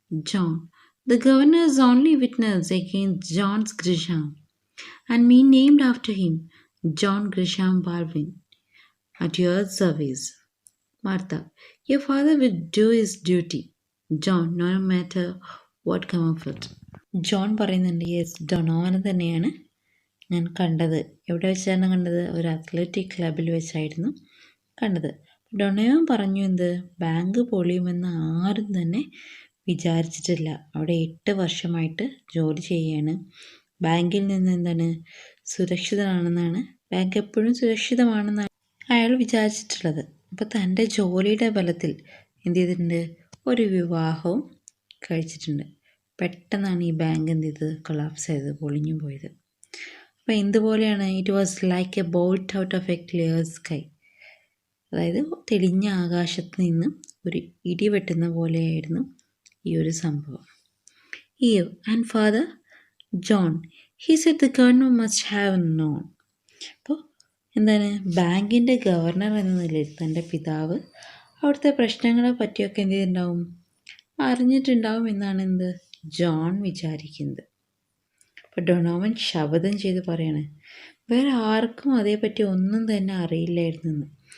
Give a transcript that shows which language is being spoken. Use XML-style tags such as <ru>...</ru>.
<en>John, the governor is only witness against John's Grisham, and me named after him, John Grisham Baldwin, at your service. Martha, your father will do his duty. John, no matter what come of it.</en> <ml>John പറയുന്നുണ്ട് yes ഡൊണോവനെ തന്നെയാണ് ഞാൻ കണ്ടത്. എവിടെ വെച്ചാണ് കണ്ടത്? ഒരു athletic ക്ലബിൽ വെച്ചായിരുന്നു കണ്ടത്. ഡൊണോവൻ പറഞ്ഞു എന്ത്? ബാങ്ക് പൊളിയുമെന്ന് ആരും തന്നെ വിചാരിച്ചിട്ടില്ല. അവിടെ 8 വർഷമായിട്ട് ജോലി ചെയ്യുകയാണ്. ബാങ്കിൽ നിന്ന് എന്താണ് സുരക്ഷിതനാണെന്നാണ്, ബാങ്ക് എപ്പോഴും സുരക്ഷിതമാണെന്നാണ് അയാൾ വിചാരിച്ചിട്ടുള്ളത്. അപ്പോൾ തൻ്റെ ജോലിയുടെ ബലത്തിൽ എന്ത് ചെയ്തിട്ടുണ്ട്? ഒരു വിവാഹവും കഴിച്ചിട്ടുണ്ട്. പെട്ടെന്നാണ് ഈ ബാങ്ക് എന്ത് ചെയ്തത്? കൊളാപ്സ് ചെയ്തത്, പൊളിഞ്ഞു പോയത്. അപ്പോൾ എന്തുപോലെയാണ്?</ml> <en>It was like a bolt out of a clear sky.</en> <ml>അതായത് തെളിഞ്ഞ ആകാശത്ത് നിന്ന് ഒരു ഇടി വെട്ടുന്ന പോലെയായിരുന്നു ഈ ഒരു സംഭവം.</ml> <en>Eve and father John, he said the governor must have known.</en> <ml>അപ്പോൾ എന്താണ്? ബാങ്കിൻ്റെ ഗവർണർ എന്ന നിലയിൽ തൻ്റെ പിതാവ് അവിടുത്തെ പ്രശ്നങ്ങളെ പറ്റിയൊക്കെ എന്ത് ചെയ്തിട്ടുണ്ടാവും? അറിഞ്ഞിട്ടുണ്ടാവും എന്നാണ് എന്ത് ജോൺ വിചാരിക്കുന്നത്. അപ്പോൾ ഡൊണോവൻ ശപഥം ചെയ്ത് പറയാണ് വേറെ ആർക്കും അതേപ്പറ്റി ഒന്നും തന്നെ അറിയില്ലായിരുന്നെന്ന്.</ml>